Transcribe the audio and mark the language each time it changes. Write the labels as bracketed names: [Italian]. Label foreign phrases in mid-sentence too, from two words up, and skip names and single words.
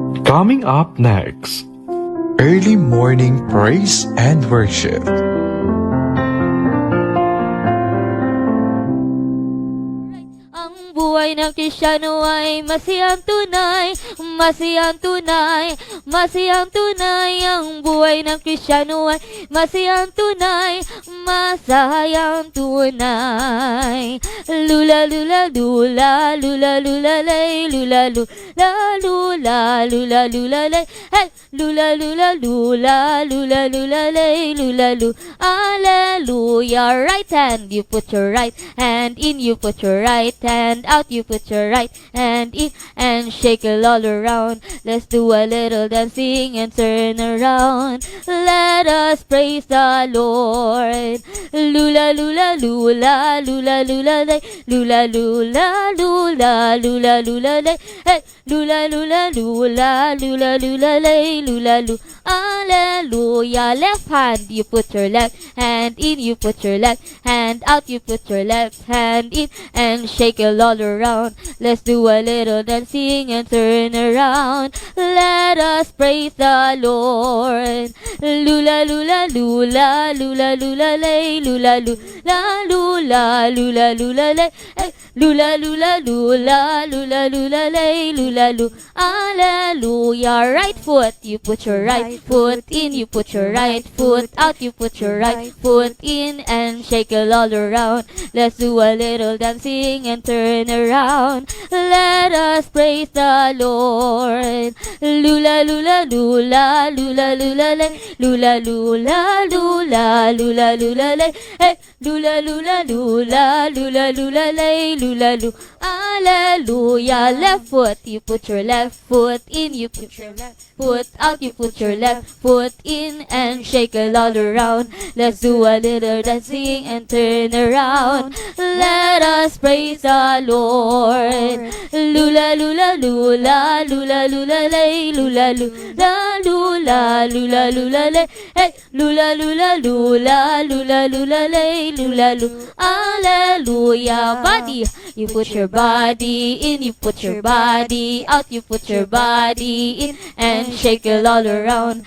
[English] Coming up next, Early morning praise and worship. [Filipino] Ang buhay ng Kristiyano ay masiyang tunay, masiyang tunay, masiyang tunay. Ang buhay ng Kristiyano ay masiyang tunay, masayang tunay. Lula lula lula lula lula lay, lula lula lula lula lula lay, hey, lula lula lula lula lula lay, lula lula. [English] Hallelujah. Right hand, you put your right hand in, you put your right hand out, you put your right hand in, and shake it all around. Let's do a little dancing and turn around. Let us praise the Lord. Lula lula lula lula lula lay, lula lula lula lula lula lay, hey, lula lula lula lula lula lay, lula lula. Hallelujah. Left hand, you put your left hand in, you put your left hand out, you put your left hand in, and shake it all around. Let's do a little dancing and turn around. Let us praise the Lord. Lula lula lula lula lula lay, lula lula lula lula lula lay, hey, lula lula lula lula lula lay, lula lula. Hallelujah. Right foot, you put your right foot in, you put your right foot out, you put your right foot in, and shake it all around. Let's do a little dancing and turn around. Let us praise the Lord. Lula lula lula lula lula lay, lula lula lula lula lula lay, hey, lula lula lula lula lula lay, lula lula. Hallelujah. Left foot, you put your left foot in, you put your left foot out, you put your left foot in, and shake it all around. Let's do a little dancing and turn around. Let us praise the Lord. Lula lula lula lula lula lay, lula lula lula lula lula lay, hey, lula lula lula lula lula lay, lula lula. Hallelujah. Body, you put your body in, you put your body out, you put your body in, and shake it all around.